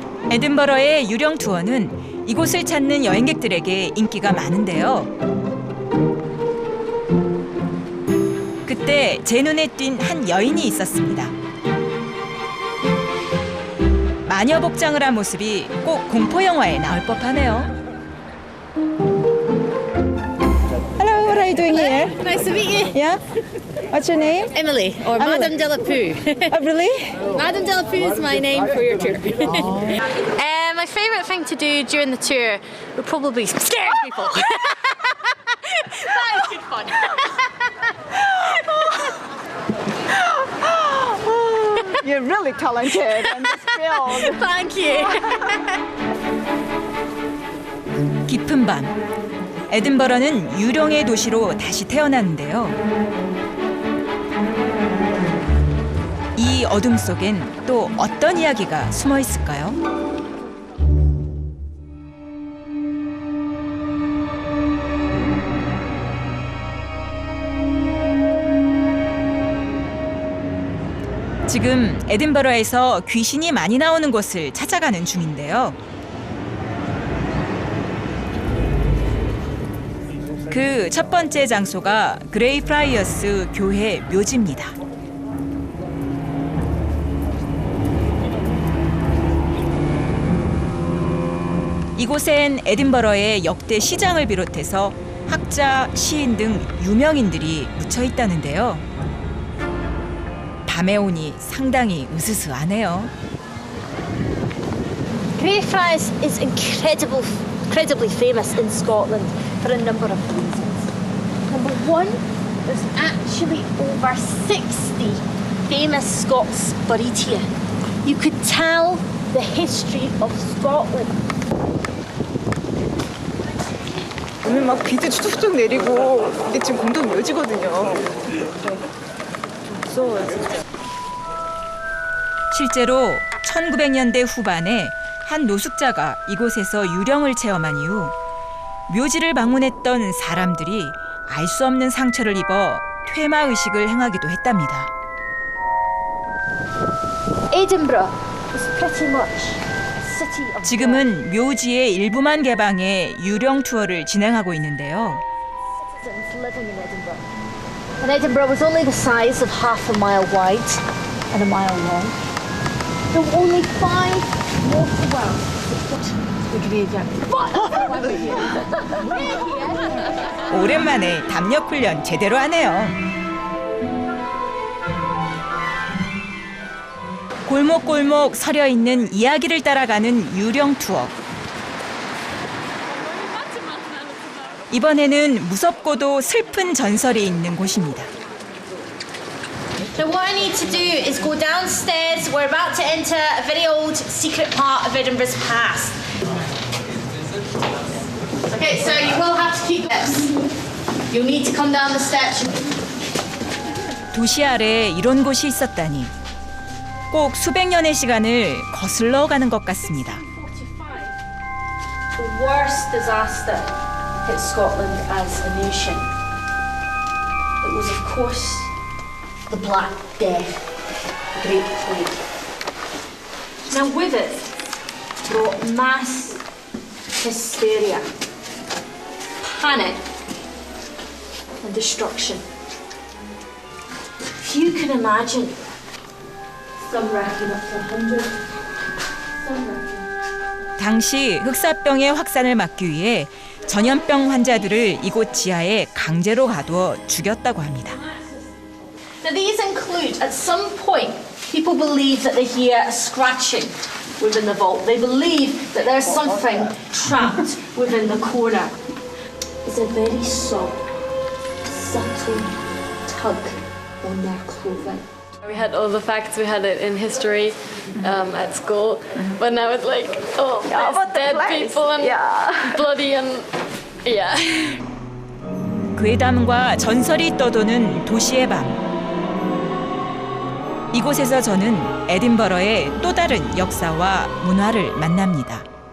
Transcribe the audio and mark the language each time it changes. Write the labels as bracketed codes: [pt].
[ko] 에든버러의 유령 투어는 이곳을 찾는 여행객들에게 인기가 많은데요. 그때 제 눈에 띈 한 여인이 있었습니다. 마녀 복장을 한 모습이 꼭 공포 영화에 나올 법하네요. [en] Hello, what are you doing here? Nice to meet you. Yeah? What's your name? Emily, or Madame Delapoo. Oh, really? Madame Delapoo is my name for your tour. My favourite thing to do during the tour would probably be scare people. That is good fun. You're really talented and skilled. Thank you. [ko] 깊은 밤, 에든버러는 유령의 도시로 다시 태어났는데요. 이 어둠 속엔 또 어떤 이야기가 숨어 있을까요? 지금 에든버러에서 귀신이 많이 나오는 곳을 찾아가는 중인데요. 그 첫 번째 장소가 그레이프라이어스 교회 묘지입니다. 이곳엔 에든버러의 역대 시장을 비롯해서 학자, 시인 등 유명인들이 묻혀 있다는데요. 밤에 오니 상당히 으스스하네요. [en] Greyfriars is incredibly famous in Scotland for a number of reasons. Number one, there's actually over 60 famous Scots buried here. You could tell the history of Scotland. [ko] 오늘 막 비도 쭉쭉 내리고 이게 지금 공동 묘지거든요. 무서워요, 진짜. 실제로 1900년대 후반에 한 노숙자가 이곳에서 유령을 체험한 이후 묘지를 방문했던 사람들이 알 수 없는 상처를 입어 퇴마 의식을 행하기도 했답니다. [en] Edinburgh is pretty much a city of [ko] 지금은 묘지의 일부만 개방해 유령 투어를 진행하고 있는데요. [en] citizens living in Edinburgh. And Edinburgh was only the size of half a mile wide and a mile long. There were only 5 water wells that the graveyard. [ko] 오랜만에 담력 훈련 제대로 하네요. 골목골목 서려 있는 이야기를 따라가는 유령 투어. 이번에는 무섭고도 슬픈 전설이 있는 곳입니다. [en] So what I need to do is go downstairs. We're about to enter a very old secret part of Edinburgh's past. Okay, so you will have to keep this. You'll need to come down the steps. [ko] 도시 아래에 이런 곳이 있었다니 꼭 수백 년의 시간을 거슬러 가는 것 같습니다. [en] The worst disaster hit Scotland as a nation. It was, of course, the Black Death, the Great Plague. Now, with it brought mass hysteria, panic, and destruction. If you can imagine, some reckon up to 100, some reckon. [ko] 당시 흑사병의 확산을 막기 위해 전염병 환자들을 이곳 지하에 강제로 가두어 죽였다고 합니다. [en] Now these include, at some point, people believe that they hear a scratching within the vault. They believe that there's something trapped within the corner. It's a very soft, subtle tug on their clothing. We had all the facts, we had it in history at school, but now it's like, oh, there's dead people and bloody and yeah. [ko] 괴담과 전설이 떠도는 도시의 밤. 이곳에서 저는 에딘버러의 또 다른 역사와 문화를 만납니다.